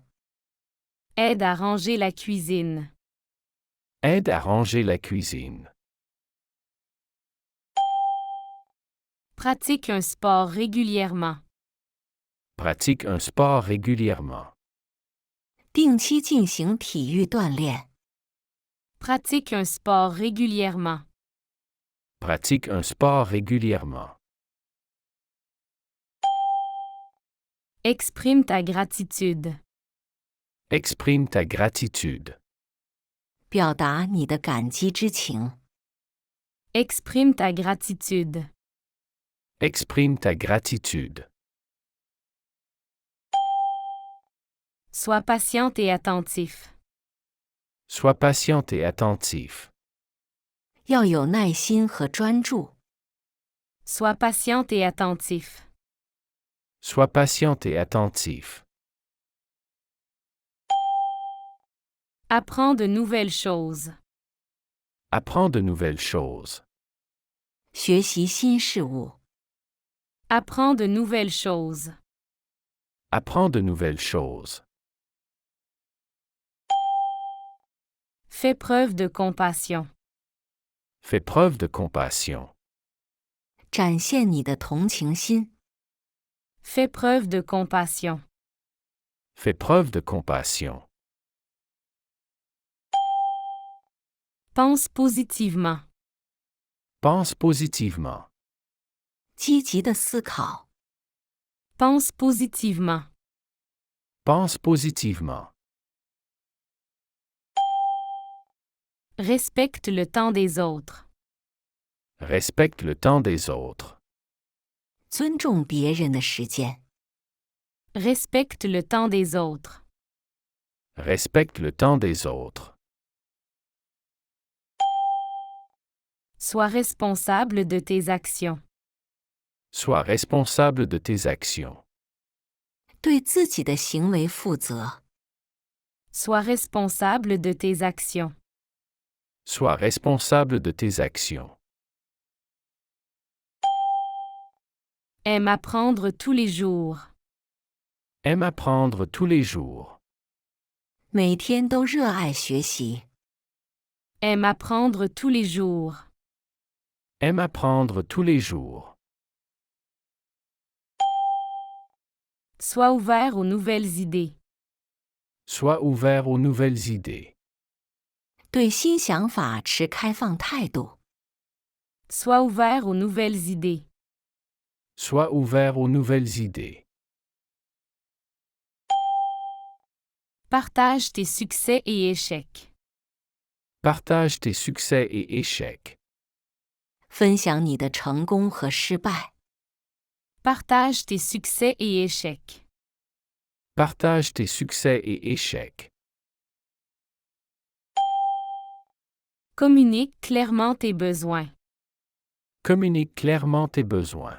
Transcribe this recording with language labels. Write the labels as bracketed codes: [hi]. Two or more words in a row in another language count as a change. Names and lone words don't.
[fr] Aide à ranger la cuisine. Aide à ranger la cuisine. Pratique un sport régulièrement. Pratique un sport régulièrement. [zh] 定期进行体育锻炼。 [fr] Pratique un sport régulièrement. Pratique un sport régulièrement. Exprime ta gratitude. Exprime ta gratitude. [zh] 表达你的感激之情。 [fr] Exprime ta gratitude. Exprime ta gratitude. Sois patiente et attentif. Sois patiente et attentif. [zh] 要有耐心和专注。 [fr] Sois patiente et attentif. Sois patiente et attentif. Apprends de nouvelles choses. Apprends de nouvelles choses. [zh] 学习新事物。 [fr] Apprends de nouvelles choses. Apprends de nouvelles choses. Fais preuve de compassion. Fais preuve de compassion. [zh] 展现你的同情心。 [fr] Fais preuve de compassion. Fais preuve de compassion. Pense positivement. Pense positivement. [zh] 积极的思考。 [fr] Pense positivement. Pense positivement. Respecte le temps des autres. Respecte le temps des autres. [zh] 尊重别人的时间。 [fr] Respecte le temps des autres. Respecte le temps des autres. Sois responsable de tes actions. Sois responsable de tes actions. [zh] 对自己的行为负责。 [fr] Sois responsable de tes actions. Sois responsable de tes actions. Aime apprendre tous les jours. Aime apprendre tous les jours. [zh] 每天都热爱学习。 [fr] Aime apprendre tous les jours. Aime apprendre tous les jours. Sois ouvert aux nouvelles idées. Sois ouvert aux nouvelles idées. [zh] 对新想法持开放态度。 [fr] Sois ouvert aux nouvelles idées. Sois ouvert aux nouvelles idées. Partage tes succès et échecs. Partage tes succès et échecs. [zh] 分享你的成功和失败。 [fr] Partage tes succès et échecs. Partage tes succès et échecs. Communique clairement tes besoins. Communique clairement tes besoins.